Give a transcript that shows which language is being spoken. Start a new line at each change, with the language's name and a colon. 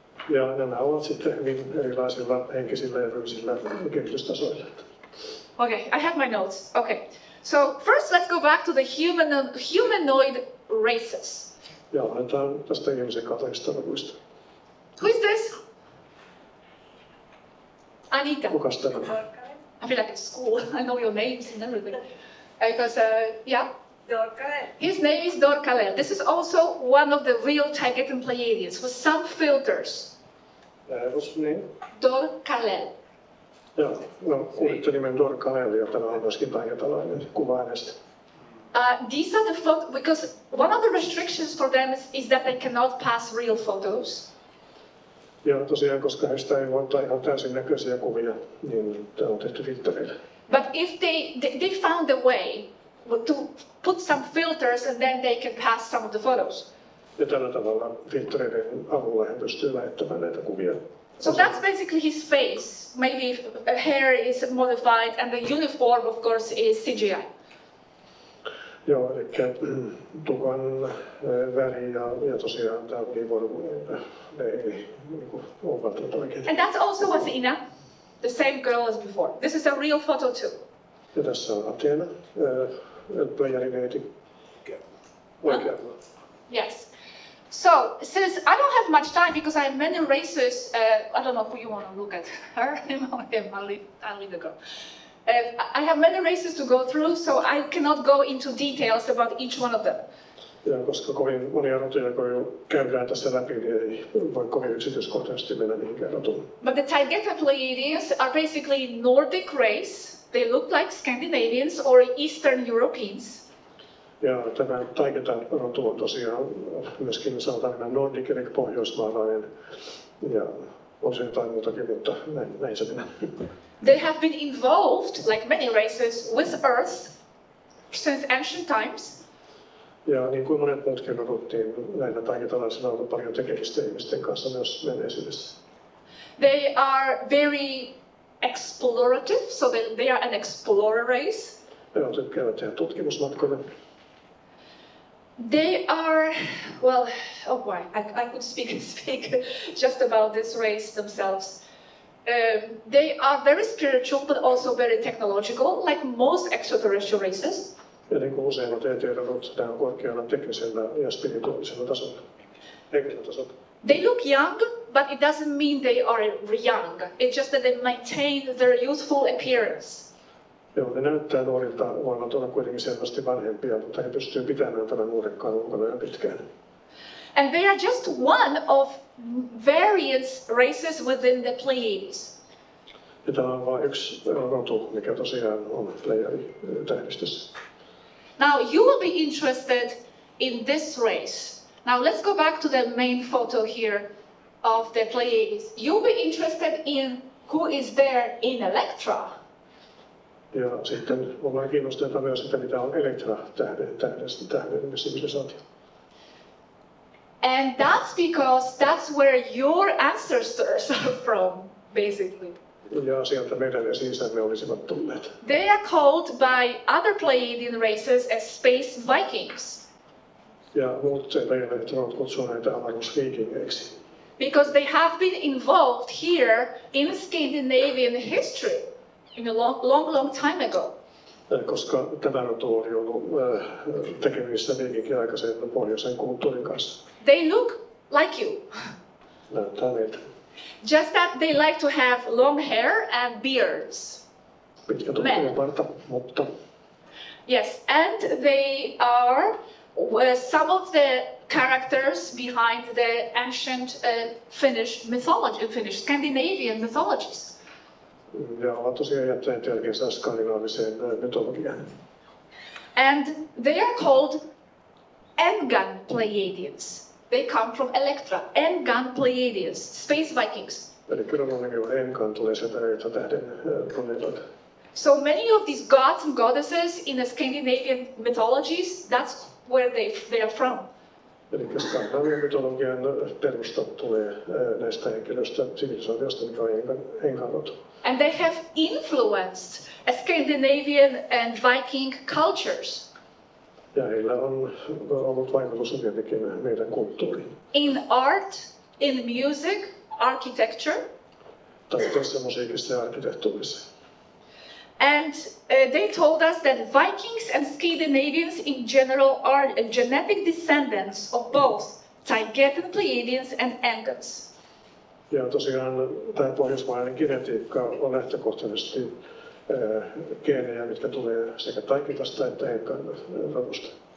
Finnish: Ja nämä ovat sitten hyvin erilaisilla henkisillä ja fyysisillä kehitystasoilla.
English: Okay, I have my notes. Okay, so first let's go back to the humanoid races.
Finnish: Ja aletaan tästä ihmisen kaltaisesta luvuista.
English: Who is this? Anita.
Finnish: Kukas tämä?
English: I feel like it's school. I know your names and everything. Because, yeah. Dorkalel. His name is Dorkalel. This is also one of the real Taygetan Pleiadians with some filters. What's the name? Dorkalel.
Finnish: Joo, no kuulitte nimen Dorkalel, ja tämä on myöskin taygetalainen kuva hänestä.
English: These are the photos, because one of the restrictions for them is that they cannot pass real photos.
Finnish: Ja tosiaan, koska heistä ei voi ottaa ihan täysin näköisiä kuvia, niin tämä on tehty filtreillä.
English: But if they found the way to put some filters and then they can pass some of the photos.
Finnish: Ja tällä tavalla filtreiden avulla he pystyy lähettämään näitä kuvia.
English: So that's basically his face. Maybe hair is modified and the uniform, of course, is CGI.
Finnish: Joo, eli tukan väri ja tosiaan tämä univormu, ne ei ole välttämättä oikein.
English: And that's also Athena, the same girl as before. This is a real photo too.
Finnish: Ja tässä on Athena, Pleiadineeti. Oikealla.
English: Yes. So, since I don't have much time because I have many races, I don't know who you want to look at, her, him, or him, I'll leave the girl. I have many races to go through, so I cannot go into details about each one of them.
Finnish: Ja koska kovin monia rotuja, kun käydään tässä läpi, niin ei voi kovin yksityiskohtaisesti mennä mihinkään rotuun.
English: But the Taygetan Pleiadians are basically Nordic race. they look like Scandinavians or Eastern Europeans.
Finnish: Ja tämä taiketa-rotu on tosiaan myöskin sanotaan nordic eli pohjoismaalainen ja on se jotain muutakin, mutta näin se menee.
English: They have been involved, like many races, with Earth since ancient times.
Finnish: Ja niin kuin monet muutkin rodut, niin näillä taiketalaisilla on ollut paljon tekemistä ihmisten kanssa myös menneisyydessä.
English: They are very explorative, so they are an explorer race.
Finnish: Ne on tykkäävät tehdä tutkimusmatkoja.
English: They are, well, oh boy, I could speak just about this race themselves. They are very spiritual, but also very technological, like most extraterrestrial races.
Finnish: Ja niin kuin useimmat ET-rodut, nämä on korkealla teknisellä ja spirituaalisella tasolla, henkisellä tasolla.
English: They look young, but it doesn't mean they are young. It's just that they maintain their youthful appearance.
Finnish: Joo, ne näyttää nuorilta, voivat olla kuitenkin selvästi vanhempia, mutta he pystyvät pitämään tämän nuorekkaan ulkona ja pitkään.
English: And they are just one of various races within the Pleiades.
Finnish: Ja tämä on vain yksi rotu, mikä tosiaan on Pleiadi-tähdistössä.
English: Now you will be interested in this race. Now let's go back to the main photo here of the Pleiades. You'll be interested in who is there in Electra.
Finnish: Ja sitten ollaan kiinnostuneita myös sitä, mitä on Elektra-tähden sivilisaatio.
English: And that's because that's where your ancestors are from, basically.
Finnish: Ja sieltä meidän esi-isämme olisivat tulleet.
English: They are called by other Pleiadian races as space Vikings
Finnish: Ja muut leijonat kutsua näitä avaruusviikingeiksi.
English: because they have been involved here in Scandinavian history in a long time ago.
Finnish: Koska tämä rotu oli ollut tekemisissä viikinkiaikaisen pohjoisen kulttuurin kanssa.
English: They look like you,
Finnish: Näyttää meiltä.
English: just that they like to have long hair and beards.
Finnish: Pitkä tukkuparta, mutta
English: Yes, and they are some of the characters behind the ancient Finnish mythology, Finnish Scandinavian mythologies.
Finnish: ja ovat tosiaan jättäneet jälkeensä skandinaaviseen mytologiaan.
English: And they are called Engan Pleiadians. They come from Electra. Engan Pleiadians, space Vikings.
Finnish: Eli kyllä on nimi on Enkan, tulee sieltä Electra-tähden planeetalta.
English: So many of these gods and goddesses in the Scandinavian mythologies, that's where they are from.
Finnish: Eli skandinaavian mytologian perusta tulee näistä henkilöistä sivilisaatiosta, mikä on Enkan rotu.
English: And they have influenced Scandinavian and Viking cultures.
Finnish: Ja heillä on ollut vaikutus tietenkin meidän kulttuuriin.
English: In art, in music, architecture.
Finnish: Taiteessa, musiikissa ja arkkitehtuurissa.
English: And they told us that Vikings and Scandinavians in general are genetic descendants of both Taygetan Pleiadians and Engans.
Finnish: Ja tosiaan tämä pohjoismainen genetiikka on lähtökohtaisesti geenejä, mitkä tulee sekä Taikitasta että Enkan rodusta.